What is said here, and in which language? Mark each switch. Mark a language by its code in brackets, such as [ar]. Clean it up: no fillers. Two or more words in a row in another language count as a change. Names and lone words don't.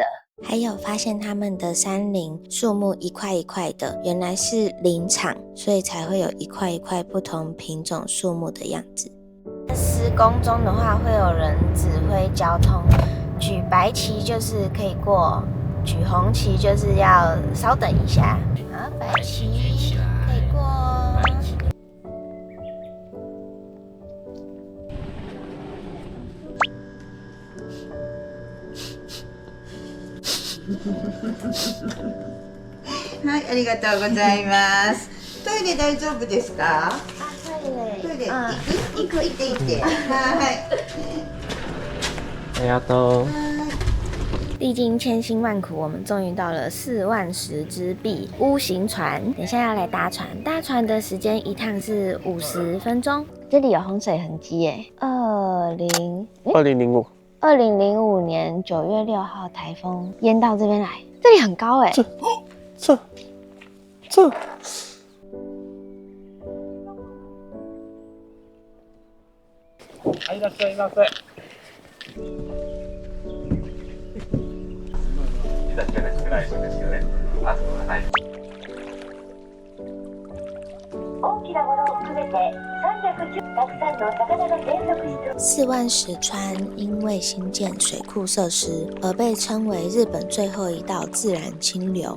[zh] 还有发现他们的山林树木一块一块的，原来是林场，所以才会有一块一块不同品种树木的样子。施工中的话，会有人指挥交通，举白旗就是可以过，举红旗就是要稍等一下。好，白旗可以过。 [ja] はい、ありがとうございます。トイレ大丈夫ですか？トイレ行く行って行って。はい。ありがとう。 [zh] 历经千辛万苦，我们终于到了4万石之壁屋形船。等一下要来搭船，搭船的时间一趟是50分钟。这里有洪水痕迹耶，2005年9月6号台风淹到这边来，这里很高哎。这。 [ja] いらっしゃいませ。 [zh] 四万石川因为新建水库设施而被称为日本最后一道自然清流。